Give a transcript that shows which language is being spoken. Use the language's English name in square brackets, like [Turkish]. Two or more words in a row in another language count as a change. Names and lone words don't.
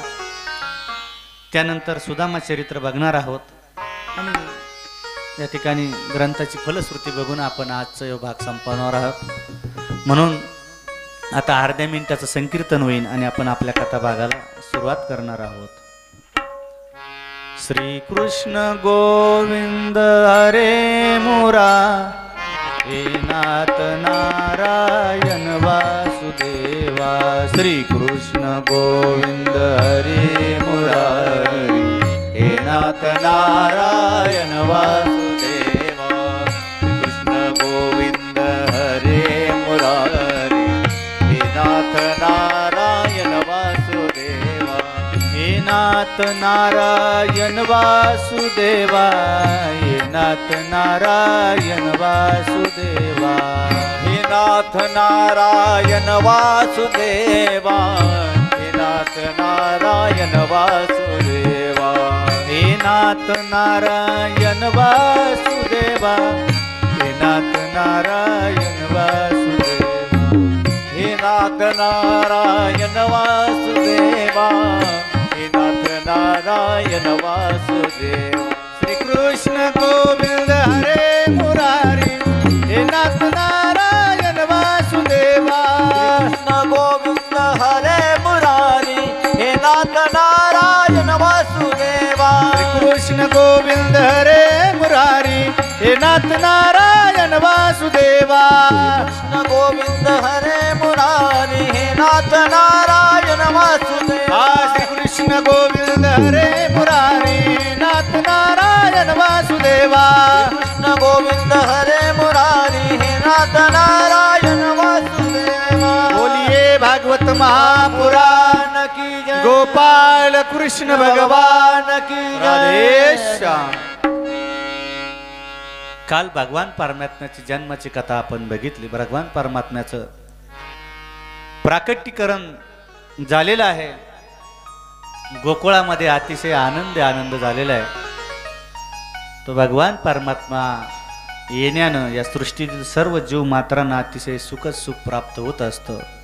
[Marathi] त्यानंतर सुदामा चरित्र बघणार आहोत आणि या ठिकाणी ग्रंथाची फलश्रुती बघून आपण आजचा भाग संपवणार आहोत. म्हणून आता अर्ध्या मिनिटाचं संकीर्तन होईल आणि आपण आपल्या कथा भागाला सुरुवात करणार आहोत. [Sanskrit] श्री कृष्ण गोविंद हरे मुरा, हे नाथ नारायण वासुदेवा. श्री कृष्ण गोविंद हरे मुरारी, हे नाथ नारायण वासुदेवा. कृष्ण गोविंद हरे मुरारी, हे नाथ नारायण वासुदेवा. हे नाथ नारायण वासुदेवा, हे नाथ नारायण वासुदेवा. हे नाथ नारायण वासुदेवा, हे नाथ नारायण वासुदेवा. हे नाथ नारायण वासुदेवा, हे नाथ नारायण वासुदेवा. हे नाथ नारायण वासुदेवा, हे नाथ नारायण वासुदेवा. श्री कृष्ण गोविंद हरे मुरारी, हे नाथ नारायण वासुदेवा. कृष्ण गोविंद हरे मुरारी, हे नाथ नारायण वासुदेवा. कृष्ण गोविंद हरे मुरारी, हे नाथ नारायण वासुदेवा. कृष्ण गोविंद हरे मुरारी, हे नाथ नारायण वासुदेवा. श्री कृष्ण गोविंद हरे मुरारी, नाथ नारायण वासुदेवा. कृष्ण गोविंद हरे मुरारी, हे नाथ नारायण वासुदेवा. [Hindi] बोलिए भागवत महापुराण की जय. गोपाल कृष्ण भगवान की राधे जय. [Marathi] श्याम. काल भगवान परमात्म्याची जन्माची कथा आपण बघितली. भगवान परमात्म्याचं प्राकटीकरण झालेलं आहे. गोकुळामध्ये अतिशय आनंद झालेला आहे. तो भगवान परमात्मा येण्यानं या सृष्टीतील सर्व जीव मात्रांना अतिशय सुख प्राप्त होत असतं.